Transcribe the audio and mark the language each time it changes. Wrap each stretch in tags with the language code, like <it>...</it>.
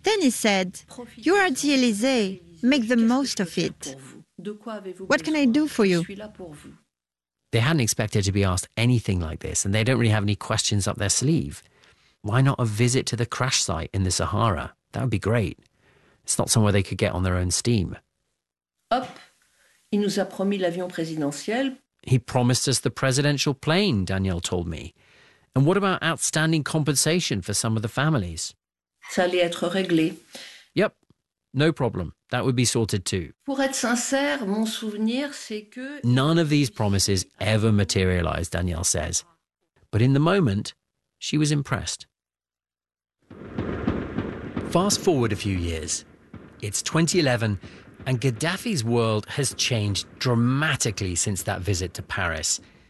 <en>Then he said, "You are at the Élysée, make the most of it. What can I do for you?" They hadn't expected to be asked anything like this, and they don't really have any questions up their sleeve. Why not a visit to the crash site in the Sahara? That would be great. It's not somewhere they could get on their own steam.</en> <fr>Hop, il nous a promis l'avion présidentiel.</fr> <en>He promised us the presidential plane, Danielle told me. And what about outstanding compensation for some of the families?</en> <fr>Ça allait être réglé.</fr> <en>Yep, no problem. That would be sorted too.</en> <fr>Pour être sincère, mon souvenir, c'est que...</fr> <en>None of these promises ever materialized, Danielle says. But in the moment, she was impressed. Fast forward a few years. It's 2011, and Gaddafi's world has changed dramatically since that visit to Paris.</en>